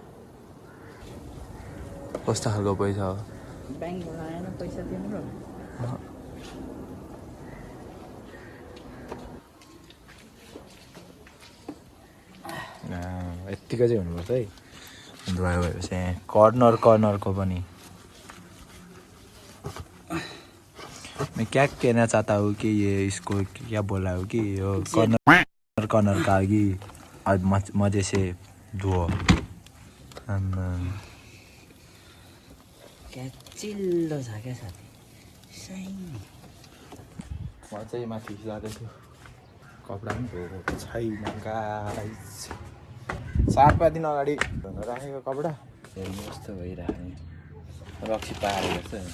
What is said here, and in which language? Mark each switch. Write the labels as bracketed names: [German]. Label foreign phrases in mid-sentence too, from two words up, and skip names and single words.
[Nepali] कस्तो खालको पैसा हो? ब्याङ्कबाट आएन पैसा तिम्रो? यत्तिको चाहिँ हुनुपर्छ है। ड्राई भएपछि कर्नरको पनि। [Hindi] मैं क्या कहना चाहता हूँ कि ये इसको क्या बोला हूँ कि यो कर्नर का कि आज मजे से धुओ। [Nepali] क्या चिल्लो छ क्या साथी, म चाहिँ माथि जाँदैछु, कपडा पनि धोएको छैन गाइस। 7 दिन अगाडि धुन राखेको कपडा हेर्नु कस्तो भइरहेको, रक्सी पारेको छ।